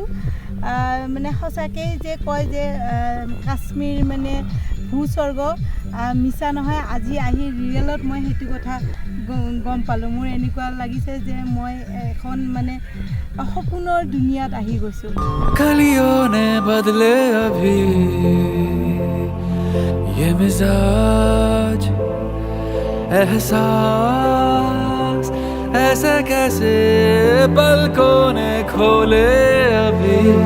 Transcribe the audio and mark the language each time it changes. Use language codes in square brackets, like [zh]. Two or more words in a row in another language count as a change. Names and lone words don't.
[as] মানে সঁচাকেই যে কয় যে কাশ্মীৰ মানে ভূস্বৰ্গ, মিছা নহয়। আজি আহি ৰিয়েলত মই সেইটো কথা গম পালোঁ। মোৰ এনেকুৱা লাগিছে যে মই এখন মানে সপোনৰ দুনিয়াত আহি গৈছোঁ। [hi] कलियों ने बदले अभी ये मिजाज एहसास, ऐसे कैसे पलकों ने खोले अभी